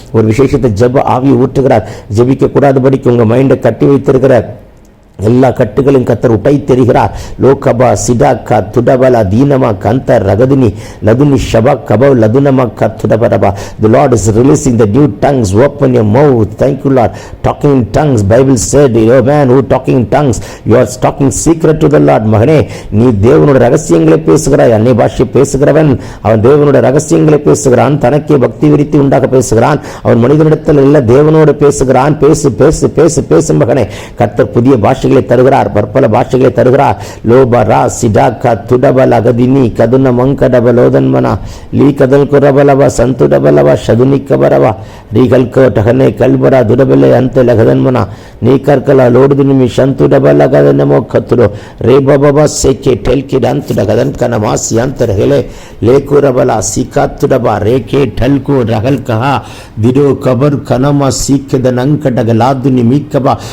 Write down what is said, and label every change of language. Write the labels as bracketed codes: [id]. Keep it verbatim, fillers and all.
[ta] ஒரு விசேஷத்தை ஜெப ஆவி ஊற்றுகிறார். ஜெபிக்க கூடாதபடிக்கு உங்கள் மைண்டை கட்டி வைத்திருக்கிற எல்லா கட்டுகளும் கத்தர் உட்டை தெரிகிறார். லோகபா சிடா கா துடபலா தீனமா கந்த ரகதினி லதுனி ஷபா கபவ் லதுனமா கா துடபரபா. [en] The Lord is releasing the new tongues. Open your mouth. Thank you Lord. Talking in tongues. Bible said, oh man who talking in tongues, you are talking secret to the Lord. [ta] மகனே, நீ தேவனோட ரகசியங்களை பேசுகிறாய். அன்னை பாஷை பேசுகிறவன் அவன் தேவனோட ரகசியங்களை பேசுகிறான். தனக்கே பக்தி விரித்து உண்டாக பேசுகிறான். அவன் மனிதனிடத்தில் இல்லை, தேவனோடு பேசுகிறான். பேசு பேசு பேசு பேசு மகனே. கத்தர் புதிய பாஷை தருகிறார், பற்பல பாஷைகளை தருகிறார். லோபரா சிடாக்கா துடபல அகதினி கதுன மங்கடபலோதன்மனா லீ கதல் குரபலவா சந்துடபலவா சதுனி கபரவா ரீகல் கோட்டகனே கல்பரா துடபலே அந்த லகதன்மனா நீ கற்கலா லோடுதினிமி சந்துடபல கதனமோ கத்துடோ ரே பபபா சேக்கே டெல்கி டந்துட கதன் கனமா சியாந்த ரகலே லே குரபலா சீக்கா துடபா ரே கே டல்கு ரகல் கஹா திடோ கபர் கனமா சீக்கத நங்கடக லாதுனி மீக்கபா.